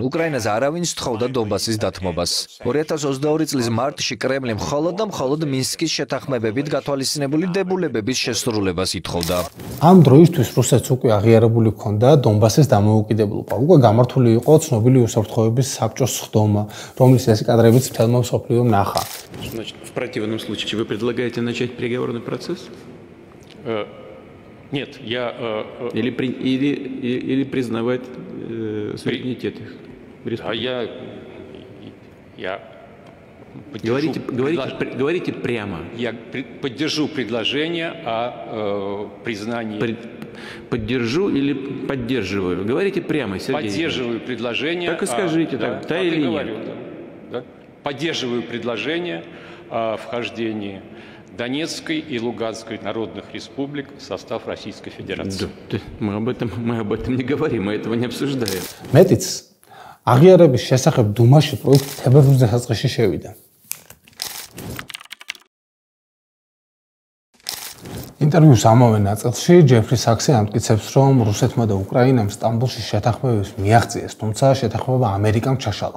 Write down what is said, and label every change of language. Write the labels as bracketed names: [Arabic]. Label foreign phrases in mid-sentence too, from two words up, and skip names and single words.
[Georgian] უკრაინას არავინ სთხოვდა დონბასის დათმობას. 2022 წლის მარტში კრემლი მხოლოდ და მხოლოდ მინსკის შეთანხმებებით გათვალისწინებული დებულებების შესრულებას ითხოვდა. ამ დროისთვის რუსეთს უკვე აღიარებული ჰქონდა დონბასის დამოუკიდებლობა. უკვე გამართული იყო ცნობილი უსაფრთხოების საბჭოს სხდომა, რომლის ეს კადრებიც მთელმა მსოფლიომ нахა. [Russian] Значит, в противном случае вы предлагаете начать переговорный процесс? Нет, я... Или признавать суверенитет их? А я говорите прямо. Я поддержу предложение о признании... Поддержу или поддерживаю? Говорите прямо, Сергей. Поддерживаю предложение... Так и скажите, да или нет? Да. Поддерживаю предложение о вхождении Донецкой и Луганской народных республик в состав Российской Федерации. Да, мы об этом не говорим, мы этого не обсуждаем. [Georgian] მეტიც აღიარების შესახებ დუმაში პროექტი თებერვალის დასაწყისში შევიდა. ინტერვიუს ამავე ნაწილში ჯეფრი საქსი ამტკიცებს, რომ რუსეთმა და უკრაინამ სტამბოლში შეთანხმებებს მიაღწიეს, თუმცა შეთანხმება ამერიკამ ჩაშალა.